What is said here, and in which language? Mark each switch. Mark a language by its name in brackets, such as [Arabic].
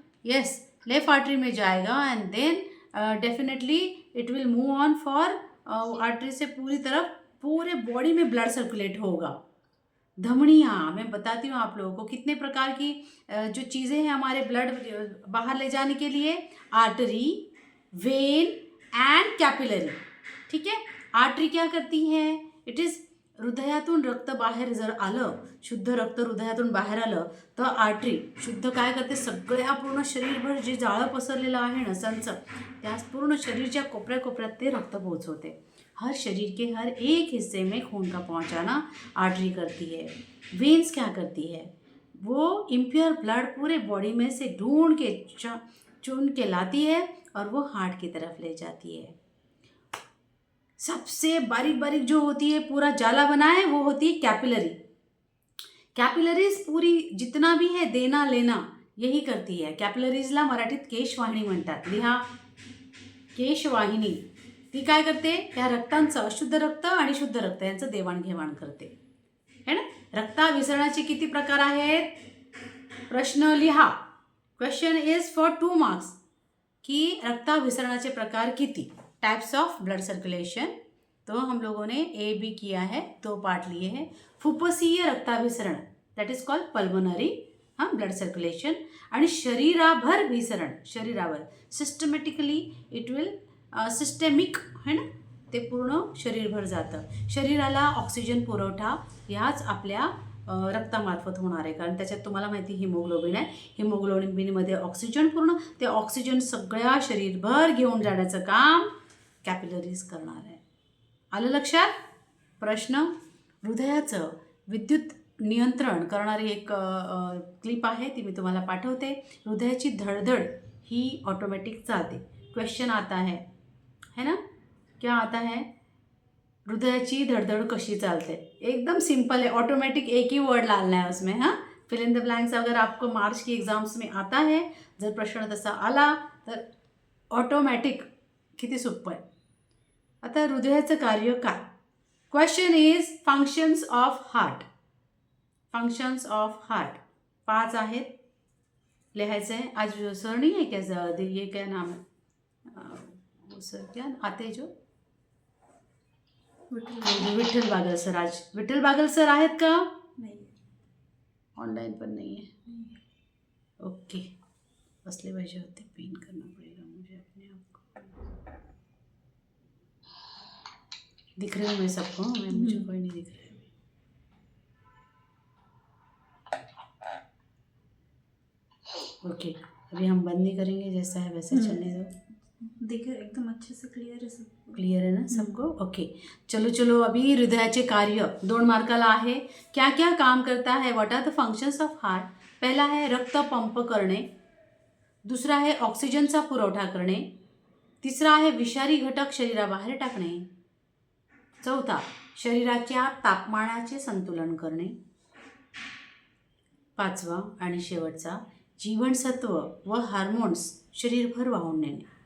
[Hindi] Yes left artery में जाएगा, [English] and then definitely it will move on for [Hindi] artery से पूरी तरफ पूरे बॉडी में ब्लड सर्कुलेट होगा। धमनियाँ मैं बताती हूँ आप लोगों को कितने प्रकार की जो चीज़ें हैं हमारे ब्लड बाहर ले जाने के लिए, आर्टरी, वेन एंड कैपिलरी, ठीक है। आर्टरी क्या करती है, [Marathi] इट इज हृदयातून रक्त बाहेर जर आलं, शुद्ध रक्त हृदयातून बाहेर आलं तर आर्टरी शुद्ध काय करते, सगळ्या पूर्ण शरीरभर जे जाळं पसरलेलं आहे नसांचं त्या पूर्ण शरीरच्या कोपऱ्या कोपऱ्यात ते रक्त पोहोचवते। [Hindi] हर शरीर के हर एक हिस्से में खून का पहुंचाना आर्टरी करती है। वेन्स क्या करती है, वो इम्प्योर ब्लड पूरे बॉडी में से ढूंढ के चुन के लाती है और वो हार्ट की तरफ ले जाती है। सबसे बारीक बारीक जो होती है पूरा जाला बना है वो होती है कैपिलरी। कैपिलरीज पूरी जितना भी है देना लेना यही करती है। [Marathi] कॅपिलरीजला मराठीत केशवाहिनी म्हणतात, लिहा केशवाहिनी। ती काय करते, ह्या रक्तांचं अशुद्ध रक्त आणि शुद्ध रक्त यांचं देवाणघेवाण करते, है ना। रक्ताभिसरणाचे किती प्रकार आहेत, प्रश्न लिहा, [English] question is for 2 marks [Marathi] कि रक्ताभिसरणाचे प्रकार किती, [English] Types of blood circulation. [Hindi] तो हम लोगों ने ए बी किया है, 2 पार्ट लिए हैं। [Marathi] फुफ्फुसीय रक्ताभिसरण [English] that is called pulmonary blood circulation, [Marathi] आणि शरीराभर भिसरण, शरीराभर सिस्टमॅटिकली इट विल सिस्टेमिक, है ना, ते पूर्ण शरीरभर जातं। शरीराला ऑक्सिजन पुरवठा ह्याच आपल्या रक्तामार्फत होणार आहे, कारण त्याच्यात तुम्हाला माहिती हिमोग्लोबिन आहे, हिमोग्लोबिनमध्ये ऑक्सिजन पूर्ण, ते ऑक्सिजन सगळ्या शरीरभर घेऊन जाण्याचं काम कॅपिलरीज करणार आहे। आलं लक्षात। प्रश्न, हृदयाचं विद्युत नियंत्रण करणारी एक क्लिप आहे, ती मी तुम्हाला पाठवते। हृदयाची धडधड ही ऑटोमेटिक चालते। [Hindi] क्वेश्चन आता है ना, क्या आता है, [Marathi] हृदयाची धड़धड़ कशी चालते, [Hindi] एकदम सिंपल है, ऑटोमेटिक एक ही वर्ड डालना है उसमें। हाँ, [English] fill in the blanks [Hindi] अगर आपको मार्च की एग्जाम्स में आता है, [Marathi] जर प्रश्न तसा आला तर ऑटोमॅटिक, किती सोपं आहे। आता हृदयाचं कार्य काय, [English] question is functions of heart, [Marathi] functions of heart 5 आहेत, लिहायचं आहे। [Hindi] आज सर नहीं है क्या, ये क्या नाम है सर, क्या आते जो विठ्ठल बागल सर, [Marathi] आज विठ्ठल बागल सर आहेत का, [Hindi] नहीं, ऑनलाइन पण नहीं है, ओके, [Marathi] असले पाहिजे होते, [Hindi] पिन करना पड़ेगा मुझे अपने आप को। दिख रहे हो मैं सबको, मैं मुझे कोई नहीं दिख रहा है। ओके, अभी हम बंद नहीं करेंगे, जैसा है वैसा चलने दो। देखिए एकदम अच्छे से क्लियर है सब, क्लियर है ना सबको, ओके। [Marathi] चलो अभी हृदयाचे कार्य 2 मार्काला आहे। [Hindi] क्या क्या काम करता है, [English] What are the functions of heart. [Hindi] पहला है [Marathi] रक्त पंप करणे, [Hindi] दूसरा है [Marathi] ऑक्सिजनचा पुरवठा करणे, तिसरा आहे विषारी घटक शरीराबाहेर टाकणे, चौथा शरीराच्या तापमानाचे संतुलन करणे, पाचवा आणि शेवटचा जीवनसत्व व हार्मोन्स शरीरभर वाहून नेणे।